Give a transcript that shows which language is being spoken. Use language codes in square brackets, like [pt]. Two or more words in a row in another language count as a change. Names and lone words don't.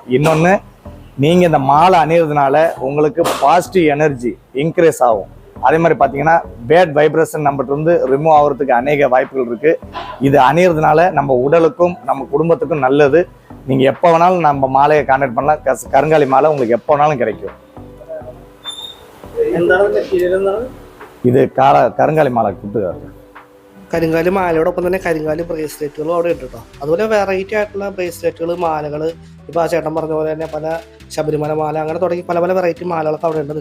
[ta] இன்னொன்று, நீங்கள் இந்த மாலை அணிகிறதுனால உங்களுக்கு [en] positive energy increase [ta] ஆகும். அதே மாதிரி பார்த்தீங்கன்னா [en] bad vibration [ta] நம்மகிட்ட ரிமூவ் ஆகிறதுக்கு அநேக வாய்ப்புகள் இருக்குது. இது அணிகிறதுனால நம்ம உடலுக்கும் நம்ம குடும்பத்துக்கும் நல்லது. நீங்கள் எப்போ வேணாலும் நம்ம மாலையை கான்டாக்ட் பண்ணலாம். கருங்காலி மாலை உங்களுக்கு எப்போ வேணாலும் கிடைக்கும். [ml] ഇത് കരുങ്കാലി മാല കിട്ടുക. കരിങ്കാലി മാലയോടൊപ്പം തന്നെ കരിങ്കാലി ബ്രേസ്ലെറ്റുകളും അവിടെ ഉണ്ട് കേട്ടോ. അതുപോലെ വെറൈറ്റി ആയിട്ടുള്ള ബ്രേസ്ലെറ്റുകൾ, മാലകൾ, ഇപ്പോൾ ആ ചേട്ടൻ പറഞ്ഞ പോലെ തന്നെ പല ശബരിമല മാല, അങ്ങനെ തുടങ്ങി പല വെറൈറ്റി മാലകളൊക്കെ അവിടെ ഉണ്ട്.